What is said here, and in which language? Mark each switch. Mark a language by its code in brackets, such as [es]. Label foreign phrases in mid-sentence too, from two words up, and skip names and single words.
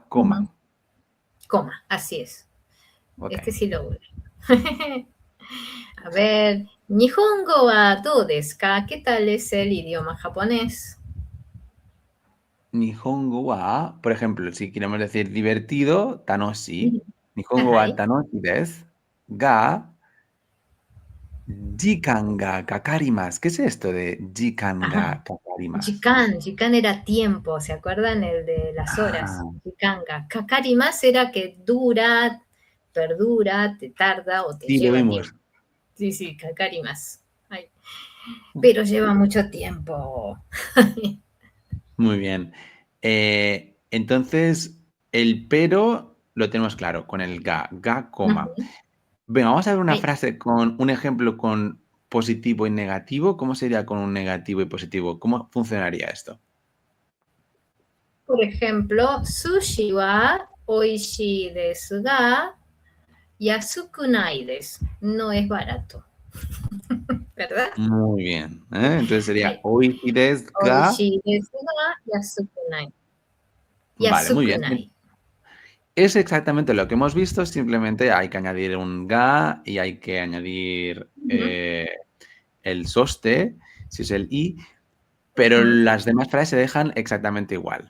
[es] ujú, coma. coma, así es. Ok. Este sí lo uno. A ver, [ja] 日本語はどうですか? [es] ¿Qué tal es el idioma japonés? Nihongo wa, por ejemplo, si queremos decir divertido, tanoshi. Ujú. [ja] Nihongo [es] Ajá. [ja] wa 楽しいです. が、時間がかかります. [es] ¿Qué es esto de jikan Ajá. [ja] がかかります? [es] Jikan era tiempo, ¿se acuerdan? El de las horas. Ah, [ja] Jikanga. [es] Kakarimas era que dura, perdura, te tarda o te sí, lo lleva vimos. tiempo. Sí, sí, kakarimas. Ay, pero lleva mucho tiempo. Muy bien. Entonces, el pero lo tenemos claro con el ga, ga, coma. Ujú. Venga, vamos a ver una Ay, frase con un ejemplo con positivo y negativo. ¿Cómo sería con un negativo y positivo? ¿Cómo funcionaría esto? por ejemplo, [ja] 寿司は美味しいですが、安くないです. [es] No es barato, ¿verdad? Muy bien. Entonces sería Ay, [ja] 美味しいですが. 美味しいですが、安くない. [es] Vale, muy [ja] Yasuku [es] bien. [ja] nai. [es] Es exactamente lo que hemos visto, simplemente hay que añadir un ga y hay que añadir Ujú, el soste, si es el i, pero ujú. las demás frases se dejan exactamente igual.